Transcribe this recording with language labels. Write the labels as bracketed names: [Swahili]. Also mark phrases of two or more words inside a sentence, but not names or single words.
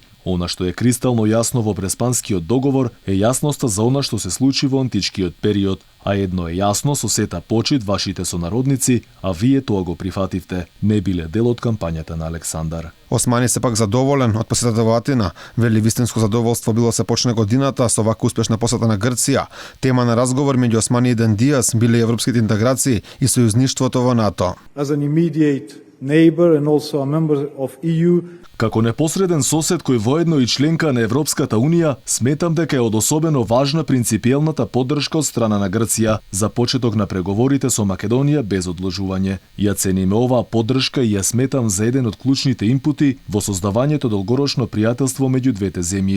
[Macedonian] Она што е кристално јасно во Преспанскиот договор е јасноста за она што се случи во античкиот период, а едно е јасно со сета почит вашите сонародници, а вие тоа го прифативте, не биле дел од кампањата на Александар. Османи се пак задоволен од посетата во Атина. Вели вистинско задоволство било се почне годината со вака успешна посета на Грција. Тема на разговор меѓу Османи и Дендијас биле европските интеграции и сојузништвото во НАТО. [English] As an immediate neighbor and also a member of EU, [Macedonian] Како непосреден сосед кој воедно и членка на Европската Унија, сметам дека е од особено важна принципиелната поддршка од страна на Грција за почеток на преговорите со Македонија без одложување. Ја цениме оваа поддршка и ја сметам за еден од клучните импути во создавањето долгорочно пријателство меѓу двете земји.